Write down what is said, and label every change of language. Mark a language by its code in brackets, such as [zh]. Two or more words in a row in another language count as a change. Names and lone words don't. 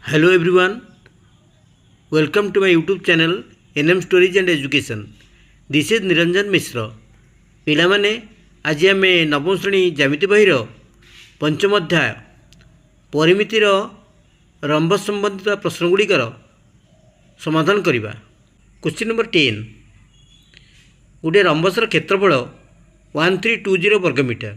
[en] Hello everyone, welcome to my YouTube channel NM Stories and Education. This is Niranjan Mishra. [or] ପିଲାମାନେ ଆଜି ଆମେ ନବମ ଶ୍ରେଣୀ ଜ୍ୟାମିତି ବହିର ପଞ୍ଚମ ଅଧ୍ୟାୟ ପରିମିତିର ରମ୍ବ ସମ୍ବନ୍ଧିତ ପ୍ରଶ୍ନଗୁଡ଼ିକର ସମାଧାନ କରିବା। [en] question number [or] 10, ଗୋଟିଏ ରମ୍ବସର କ୍ଷେତ୍ରଫଳ 1320 ବର୍ଗମିଟର।